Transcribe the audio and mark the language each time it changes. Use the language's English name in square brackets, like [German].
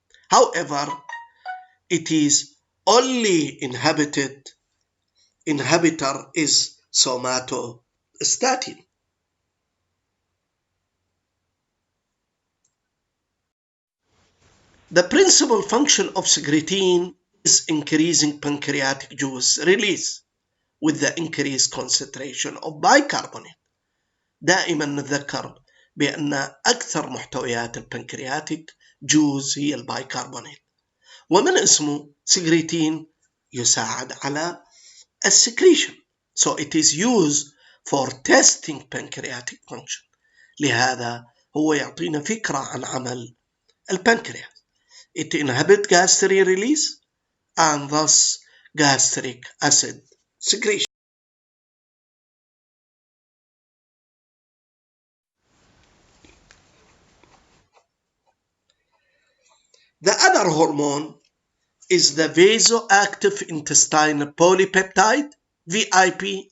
[English] However, it is only inhibitor is somatostatin. The principal function of secretin is increasing pancreatic juice release with the increased concentration of bicarbonate. [Arabic] دائما نتذكر بأن أكثر محتويات البنكرياتيك جوز هي البايكربونات، ومن اسمه secretin يساعد على السكريشن. [English] So it is used for testing pancreatic function. [Arabic] لهذا هو يعطينا فكرة عن عمل البنكرياس. [English] It inhibits gastric release and thus gastric acid secretion. The other hormone is the vasoactive intestinal polypeptide, VIP.